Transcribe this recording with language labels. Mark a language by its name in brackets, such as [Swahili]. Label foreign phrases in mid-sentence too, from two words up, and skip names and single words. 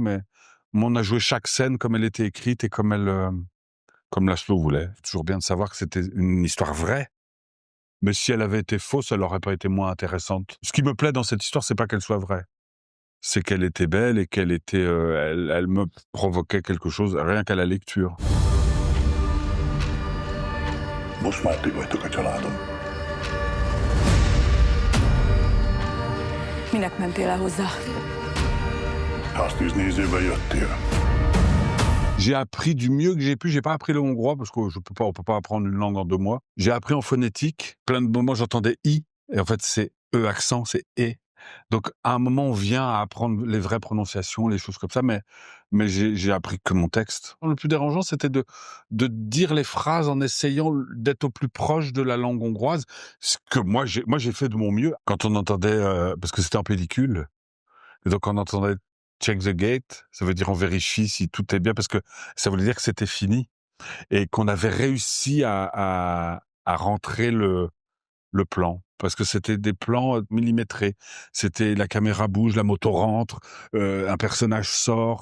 [French] Mais on a joué chaque scène comme elle était écrite et comme Laszlo voulait. C'est toujours bien de savoir que c'était une histoire vraie. Mais si elle avait été fausse, elle aurait pas été moins intéressante. Ce qui me plaît dans cette histoire, c'est pas qu'elle soit vraie. C'est qu'elle était belle et qu'elle était, elle me provoquait quelque chose rien qu'à la lecture. [Hungarian] Most már ti vagytok a családom. Minek mentél el hozzá? Háztűznézőbe jöttél. [French] J'ai appris du mieux que j'ai pu. J'ai pas appris le hongrois parce que on peut pas apprendre une langue en 2 mois. J'ai appris en phonétique. Plein de moments, j'entendais i, et en fait, c'est e accent, c'est e. Donc, à un moment, on vient à apprendre les vraies prononciations, les choses comme ça, mais j'ai appris que mon texte. Le plus dérangeant, c'était de dire les phrases en essayant d'être au plus proche de la langue hongroise, ce que moi, j'ai fait de mon mieux. Quand on entendait, parce que c'était en pellicule, et donc on entendait [English] check the gate, [French] ça veut dire on vérifie si tout est bien, parce que ça voulait dire que c'était fini et qu'on avait réussi à rentrer le plan, parce que c'était des plans millimétrés. C'était la caméra bouge, la moto rentre, un personnage sort.